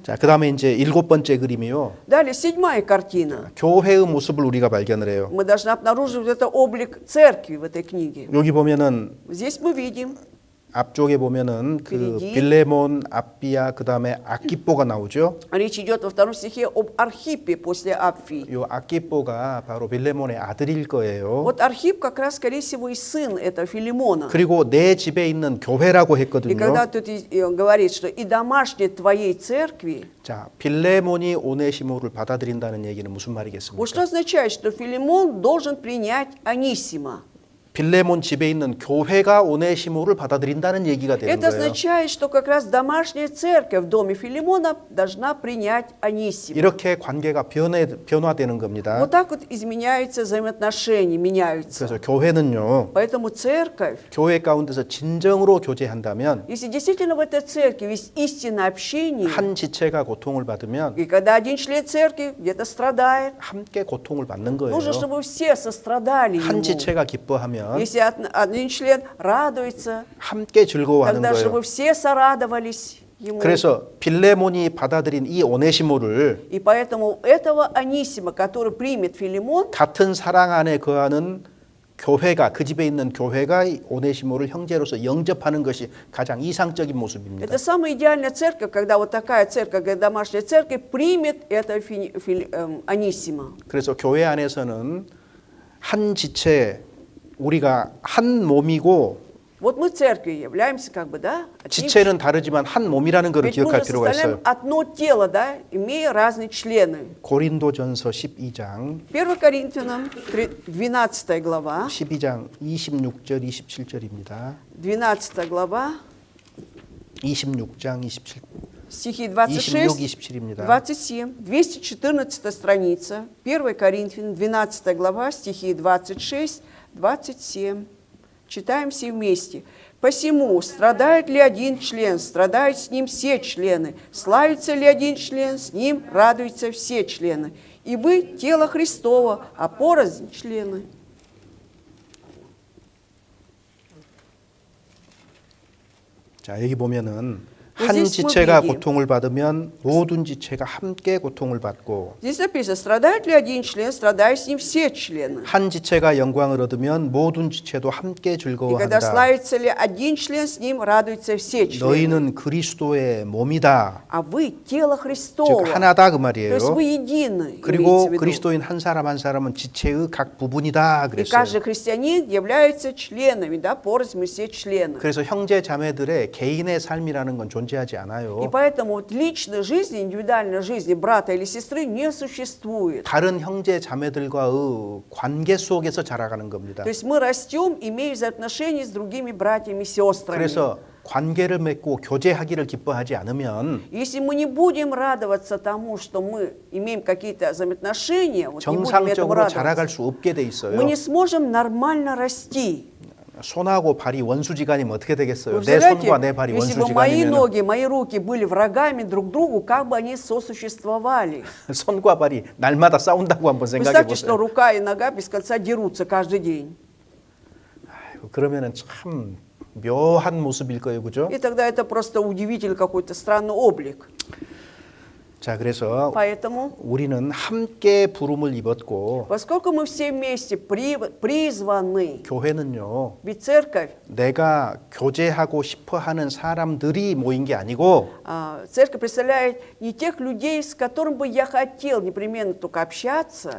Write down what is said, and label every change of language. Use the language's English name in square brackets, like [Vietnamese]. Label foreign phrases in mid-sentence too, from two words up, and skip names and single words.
[Korean] 자, 그다음에 이제 7번째 그림이요. [Russian] Далее, 7-я картина. [Korean] 교회의 모습을 우리가 발견을 해요. [Russian] Мы должны обнаружить это облик церкви в этой книге. [Korean] 여기 보면은 [Russian] Здесь мы видим, [Korean] 앞쪽에 보면은 그 그리기. 빌레몬, 아비야, 그다음에 아키뽀가 나오죠. [Russian] речь идет во втором стихе об Архипе после Апфии. [Korean] 요 아키뽀가 바로 빌레몬의 아들일 거예요. [Russian] Вот Архип как раз, скорее всего, и сын этого Филимона. [Korean] 그리고 내 집에 있는 교회라고 [Russian] И [Korean] 했거든요. [Russian] когда тут говорит, что и домашней твоей церкви, [Korean] 자, 빌레몬이 오네시모를 받아들인다는 얘기는 무슨 말이겠습니까? [Russian] вот что означает, что Филимон должен принять Анисима. [Korean] 빌레몬 집에 있는 교회가 오네시모를 받아들인다는 얘기가 되는 [Russian] Это [Korean] 거예요. [Russian] означает, что как раз домашняя церковь в доме Филимона должна принять Анисима. [Korean] 이렇게 관계가 변화되는 겁니다. [Russian] Вот так вот изменяются взаимоотношения, меняются. [Korean] 그래서 교회는요, [Russian] Поэтому церковь, [Korean] 교회 가운데서 진정으로 교제한다면 [Russian] если действительно в этой церкви есть истинное общение, [Korean] 한 지체가 고통을 받으면 [Russian] и когда один член церкви где-то страдает, [Korean] 함께 고통을 받는 거예요. [Russian] нужно, чтобы все сострадали [Korean] 한 [Russian] ему. [Korean] 지체가 기뻐하면 [Russian] Если один член радуется, [Korean] 함께 즐거워하는 [Russian] тогда чтобы [Korean] 거예요. [Russian] все сорадовались ему. [Korean] 그래서 빌레몬이 받아들인 이 오네시모를 [Russian] И поэтому этого Анисима, который примет Филимон, [Korean] 같은 사랑 안에 거하는 교회가, 그 집에 있는 교회가 이 오네시모를 형제로서 영접하는 것이 가장 이상적인 모습입니다. [Russian] это самая идеальная церковь, когда вот такая церковь, как домашняя церковь, примет это Анисима. [Korean] 그래서 교회 안에서는 한 지체, 우리가 한 몸이고 [Russian] Вот мы церковью являемся как бы, да? одним. [Korean] 지체는 다르지만 한 몸이라는 것을 [Russian] Ведь мы [Korean] 기억할 [Russian] же [Korean] 필요가 [Russian] составляем [Korean] 있어요. [Russian] одно тело, да, имея разные члены. [Korean] 고린도전서 12장 [Russian] 1 Коринфянам, 12 глава, [Korean] 12장 26절 27절입니다. [Russian] 12 глава, [Korean] 26장 27 [Russian] стихи 26, 26, [Korean] 27입니다. [Russian] 27, 214 страница, 1 Коринфянам, 12 глава, стихи 26, 27. Читаем все вместе. «Посему, страдает ли один член, страдают с ним все члены. Славится ли один член, с ним радуются все члены. И вы – тело Христово, а порознь – члены». [Korean] 자, 여기 보면은 [Russian] Вот [Korean] 한 [Russian] здесь мы [Korean] 지체가 [Russian] видим. [Korean] 고통을 받으면 모든 지체가 함께 고통을 받고 [Russian] Здесь написано, страдает ли один член, страдают с ним все члены. [Korean] 한 지체가 영광을 얻으면 모든 지체도 함께 [Russian] И когда [Korean] 즐거워한다. [Russian] славится ли один член, с ним радуются все члены. [Korean] 너희는 그리스도의 몸이다. [Russian] А вы – тело Христово. [Korean] 즉 하나다 그 [Russian] То есть [Korean] 말이에요. [Russian] вы едины, [Korean] 그리고 [Russian] имеется в виду. [Korean] 그리스도인 한 사람 한 사람은 지체의 각 부분이다 [Russian] И [Korean] 그랬어요. [Russian] каждый христианин является членами, да, порознь мы все члены. [Korean] 그래서 형제 자매들의 개인의 삶이라는 건 존재하지 [Russian] И [Korean] 않아요. [Russian] поэтому вот личной жизни, индивидуальной жизни брата или сестры не существует. [Korean] 다른 형제 자매들과의 관계 속에서 자라가는 겁니다. [Russian] То есть мы растем, имея взаимоотношения с другими братьями и сестрами. [Korean] 그래서 관계를 맺고 교제하기를 기뻐하지 않으면 [Russian] Если мы не будем радоваться тому, что мы имеем какие-то взаимоотношения, вот не будем этому [Korean] 정상적으로 자라갈 [Russian] радоваться, [Korean] 수 없게 돼 [Russian] мы [Korean] 있어요. [Russian] не сможем нормально расти. [Korean] 손하고 발이 원수지간이면 어떻게 되겠어요? [Russian] Вы [Korean] 내 [Russian] представляете, [Korean] 손과 내 발이 [Russian] если бы мои [Korean] 원수지간이면 [Russian] ноги, мои руки были врагами друг другу, как бы они сосуществовали? [Korean] 손과 발이 날마다 싸운다고 한번 생각해 [Russian] Представьте, что [Korean] 보세요. [Russian] рука и нога без конца дерутся каждый день. [Korean] 그러면은 참 묘한 모습일 거예요, 그죠? [Russian] И тогда это просто удивительный какой-то странный облик. [Korean] 자, 그래서 [Russian] Поэтому, [Korean] 우리는 함께 부름을 입었고 [Russian] поскольку мы все вместе призваны, [Korean] 교회는요. [Russian] ведь церковь, [Korean] 내가 교제하고 싶어 하는 사람들이 모인 게 아니고 [Russian] церковь представляет не тех людей, с которыми бы я хотел непременно только общаться,